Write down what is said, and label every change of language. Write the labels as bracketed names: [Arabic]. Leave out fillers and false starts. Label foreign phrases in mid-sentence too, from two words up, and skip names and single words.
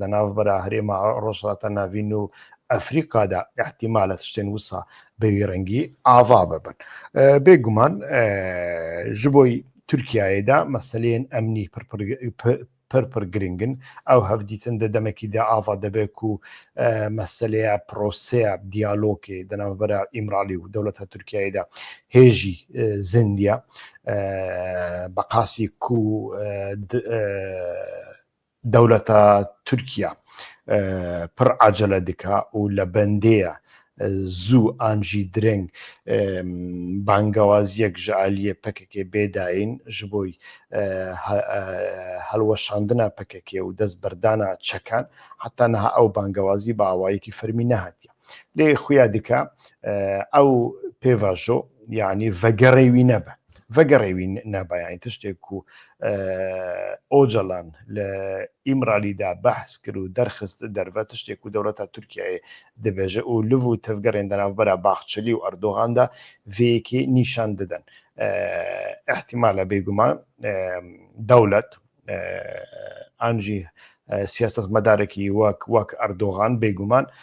[Kurdish] دەناوبەرە هەرێمە ڕۆژهەڵاتە ناوین و ئەفریقادا احتیمالە تشتێن وسا بەوی ڕەنگی ئاوا ببن بێگومان ji بۆی تورکایەدا مەسەلەیەن ئەمنی پرپر گرنگن ئەو هەفدیتن دەدەمێکیدا ئاوا دەبێت و مەسەلەیە پرۆسەیە دیالۆکێ دەناوبەرە ئیمرالی و دەوڵەتە تورکایەدا هێژی زندیە بەقاسی و دەوڵەتە تورکیا پڕ عەجەلە دکا و لە بەندەیە زوو ئانژی درەنگ بانگەوازیەک ji aliyê PKK bêdayîn ji bo helweşandina PKK û destberdana çekan heta niha ew bangewazî bi awayekî fermî nehatiye lê xuya dike ew pêvajo yanî vegerê wî nebe vegerê wî nebe yanî tiştê ku Öcalan li İmralîda behs kir û derxist derve tiştê ku dewleta Tirkiyeyê dibêje û liv û tevgerên di navbera Baxçilî û Erdogan da vêyekê nîşan didin ihtimale bêguman dewlet an jî siyasetmedarekî wek Erdogan bêguman